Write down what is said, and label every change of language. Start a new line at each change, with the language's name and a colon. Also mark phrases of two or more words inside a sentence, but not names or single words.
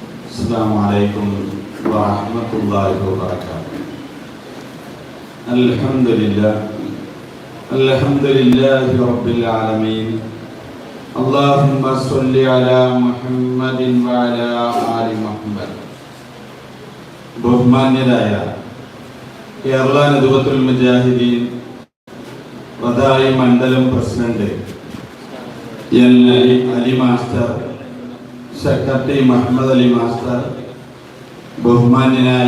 Arabic: السلام عليكم ورحمة الله وبركاته. الحمد لله رب العالمين. اللهم صل على محمد وعلى آل محمد.
Malayalam: ബഹുമാന്യരായ കേരള നദുവത്തുൽ മുജാഹിദീൻ വദായി മണ്ഡലം പ്രസിഡന്റ് എൻ അലി മാസ്റ്റർ, സെക്രട്ടറി മുഹമ്മദ് അലി മാസ്റ്റർ, ബഹുമാന്യനായ